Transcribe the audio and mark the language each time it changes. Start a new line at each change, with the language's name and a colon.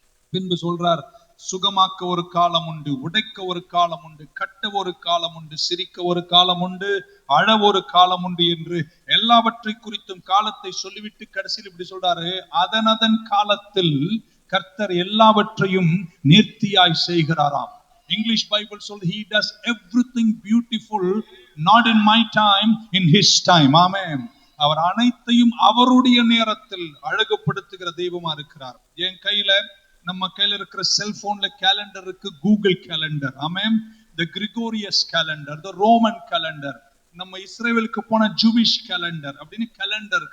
Tamil: பின்பு சொல்றார், சுகமாக்க ஒரு காலம் உண்டு, உடைக்க ஒரு காலம் உண்டு, கட்ட ஒரு காலம் உண்டு, சிரிக்க ஒரு காலம் உண்டு, அழ ஒரு காலம் உண்டு என்று எல்லாவற்றை குறித்தும் காலத்தை சொல்லிவிட்டு கடைசியில் இப்படி சொல்றாரு, அதனதன் காலத்தில் கர்த்தர் எல்லாவற்றையும் நேர்த்தியாய் செய்கிறாராம். இங்கிலீஷ் பைபிள் சொல்,
English: he does everything beautiful, not in my time, in his time.
Tamil: ஆமென். அவர் அனைத்தையும் அவருடைய நேரத்தில் அழகுபடுத்துகிற தெய்வமா இருக்கிறார். என் கையில, நம்ம கையில இருக்கிற செல்போன்ல கேலண்டர் இருக்கு, Google calendar. Amen.
English: the Gregorius calendar, the Roman calendar,
Tamil: நம்ம இஸ்ரேலுக்கு போன ஜூவிஷ் கேலண்டர் அப்படின்னு கேலண்டர்.